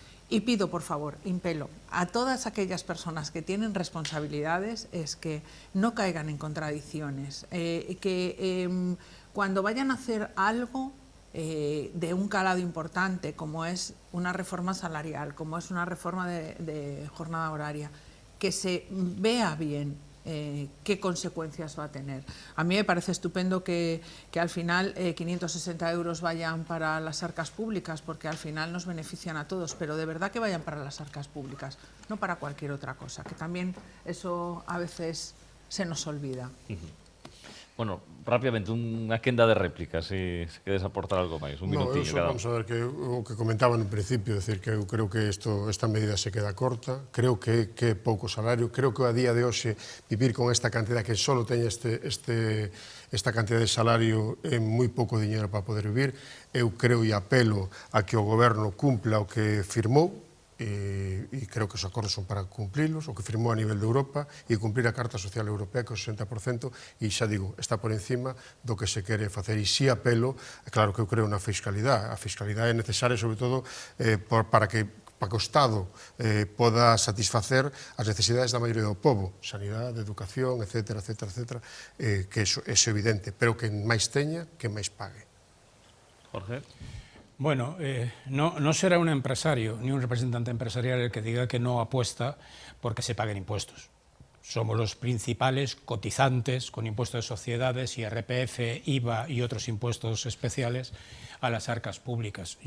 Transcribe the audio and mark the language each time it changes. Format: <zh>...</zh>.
<es>Y pido, por favor, impelo a todas aquellas personas que tienen responsabilidades, es que no caigan en contradicciones, que cuando vayan a hacer algo de un calado importante, como es una reforma salarial, como es una reforma de jornada horaria, que se vea bien qué consecuencias va a tener. A mí me parece estupendo que al final 560 euros vayan para las arcas públicas, porque al final nos benefician a todos, pero de verdad que vayan para las arcas públicas, no para cualquier otra cosa, que también eso a veces se nos olvida.</es> <gl>Bueno, rápidamente, unha quenda de réplicas, se queres aportar algo máis, un minutinho cada un. Vamos a ver, que o que comentaba no principio, decir que eu creo que esta medida se queda corta, creo que é pouco salario, creo que a día de hoxe vivir con esta cantidad, que só teña esta cantidad de salario é moi pouco diñeiro para poder vivir. Eu creo e apelo a que o goberno cumpla o que firmou, e creo que os acordos son para cumplilos, o que firmou a nivel de Europa, e cumplir a Carta Social Europea, que é o 60%, e xa digo, está por encima do que se quere facer. E si apelo, claro que eu creo na fiscalidade. A fiscalidade é necesaria, sobre todo, para que o Estado poda satisfacer as necesidades da maioría do povo, sanidade, educación, etcétera, que é evidente, pero que máis teña, que máis pague.</gl> <es>Jorge. Bueno, no será un empresario ni un representante empresarial el que diga que no apuesta porque se paguen impuestos. Somos los principales cotizantes con impuestos de sociedades, IRPF, IVA y otros impuestos especiales a las arcas públicas.</es>